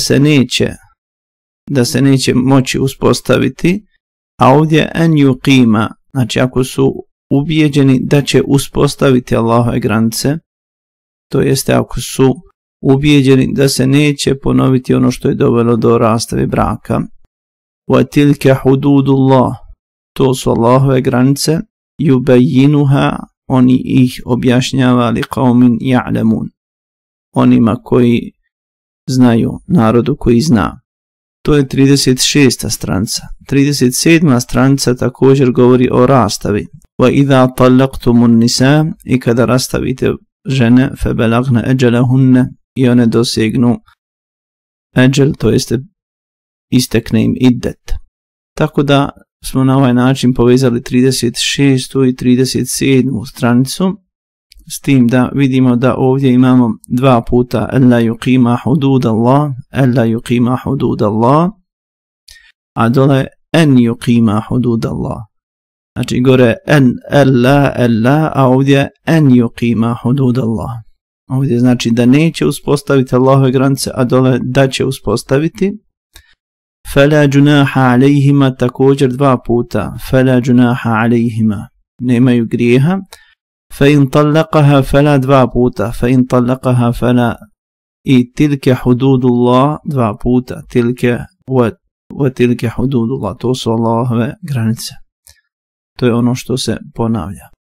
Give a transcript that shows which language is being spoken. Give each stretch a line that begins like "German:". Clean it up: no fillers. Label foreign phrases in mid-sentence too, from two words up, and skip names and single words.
Bosnian: da se neće moći uspostaviti, a ovdje
Arabic: أن يقيما,
Bosnian: znači ako su ubijeđeni da će uspostaviti Allahove granice, to jeste ako su ubijeđeni da se neće ponoviti ono što je dovelo do rastave braka.
Arabic: وتلك حدود الله,
Bosnian: to su Allahove granice, yubayyinuha, oni ih objašnjava
Arabic: لقوم يعلمون,
Bosnian: onima koji znaju, narodu koji zna. To je 36. stranica. 37. stranica također govori o rastavi.
Arabic: وإذا طلقتم النساء,
Bosnian: i kada rastavite žene,
Arabic: فبلغن أجلهن,
Bosnian: i one dosegnu eđel, to jeste istekne im iddet. Tako da smo na ovaj način povezali 36. i 37. stranicu, s tim da vidimo da ovdje imamo 2 puta
Arabic: ألا يقيما حدود الله, ألا يقيما حدود الله,
Bosnian: a dole
Arabic: أن يقيما حدود الله.
Bosnian: Znači gore
Arabic: أن ألا,
Bosnian: a ovdje
Arabic: أن يقيما حدود الله.
Bosnian: Ovdje znači da neće uspostaviti Allahove granice, a dole da će uspostaviti.
Arabic: فلا جناح عليهما,
Bosnian: također 2 puta,
Arabic: فلا جناح عليهما,
Bosnian: nemaju grijeha.
Arabic: فإن طلقها فلا 2 puta, فإن طلقها فلا,
Bosnian: i
Arabic: تلك حدود الله
Bosnian: 2 puta,
Arabic: تلك وتلك حدود الله,
Bosnian: to su Allahove granice. To je ono što se ponavlja.